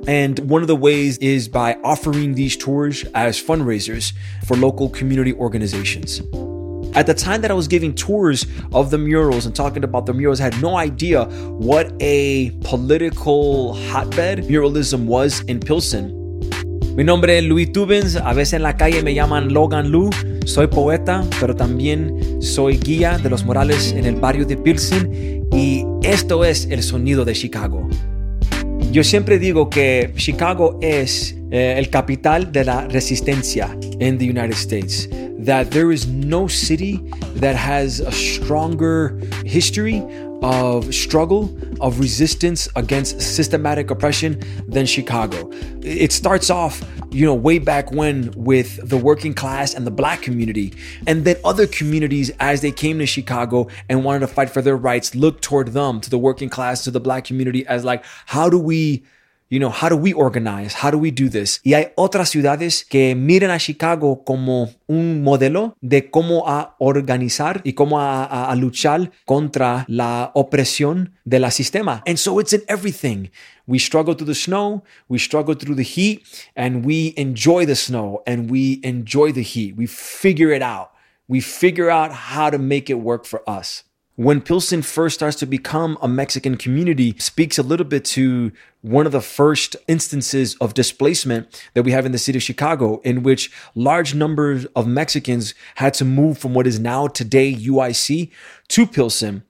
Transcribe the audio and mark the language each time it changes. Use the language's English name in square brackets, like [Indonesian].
[English] And one of the ways is by offering these tours as fundraisers for local community organizations. At the time that I was giving tours of the murals and talking about the murals, I had no idea what a political hotbed muralism was in Pilsen. [Spanish] Mi nombre es Luis Tubins. A veces en la calle me llaman Logan Liu. Soy poeta, pero también soy guía de los murales en el barrio de Pilsen. Y esto es el sonido de Chicago. Yo siempre digo que Chicago es el capital de la resistencia [English] in the United States. That there is no city that has a stronger history of struggle, of resistance against systematic oppression than Chicago. It starts off you know, way back when with the working class and the Black community. And then other communities, as they came to Chicago and wanted to fight for their rights, looked toward them, to the working class, to the Black community, as like, how do we, you know, how do we organize? How do we do this? [Spanish] Y hay otras ciudades que miran a Chicago como un modelo de cómo a organizar y cómo a luchar contra la opresión del sistema. [English] And so it's in everything. We struggle through the snow, we struggle through the heat, and we enjoy the snow and we enjoy the heat. We figure it out. We figure out how to make it work for us. When Pilsen first starts to become a Mexican community, speaks a little bit to one of the first instances of displacement that we have in the city of Chicago, in which large numbers of Mexicans had to move from what is now today UIC to Pilsen.